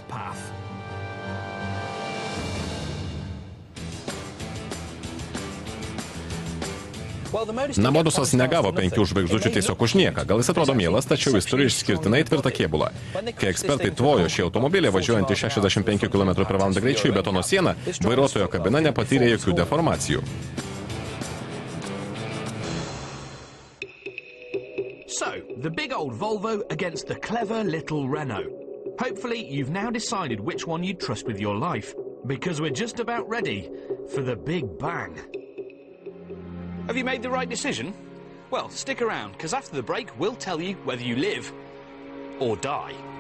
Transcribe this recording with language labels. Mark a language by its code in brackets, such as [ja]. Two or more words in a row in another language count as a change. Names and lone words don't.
[lt] Na, Modusas negavo 5 žvaigždučių tiesiog už nieką. Gal jis atrodo mielas, tačiau jis turi išskirtinai tvirtą kėbulą. Kai ekspertai tvojo šį automobilį važiuojantį 65 km/h greičiu į betono sieną, vairuotojo kabina nepatyrė jokių deformacijų. [en] So, the big old Volvo against the clever little Renault. Hopefully, you've now decided which one you'd trust with your life, because we're just about ready for the big bang. Have you made the right decision? Well, stick around, because after the break, we'll tell you whether you live or die.